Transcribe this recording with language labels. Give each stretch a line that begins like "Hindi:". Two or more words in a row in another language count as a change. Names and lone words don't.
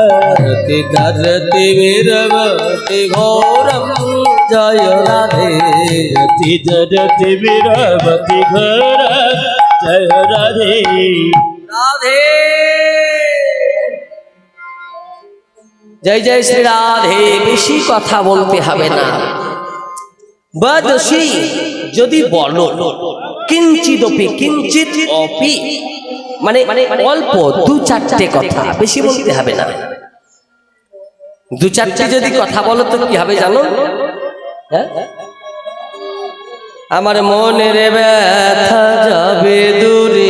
Sanskrit: धरति धरति विरमति घोरम् जय राधे धरति विरमति घोरम् जय राधे राधे जय जय श्री राधे
Bangla: বেশি কথা বলতে হবে না
Sanskrit: বদসি যদি
Bangla: বলো
Sanskrit: কিঞ্চিদপি কিঞ্চিত অপি
Bangla: মানে অল্প দু চারটে কথা বেশি বলতে হবে না দু চারটে যদি কথা বলো তো কি হবে জানো হ্যাঁ আমার মনের ব্যথা যাবে দূরে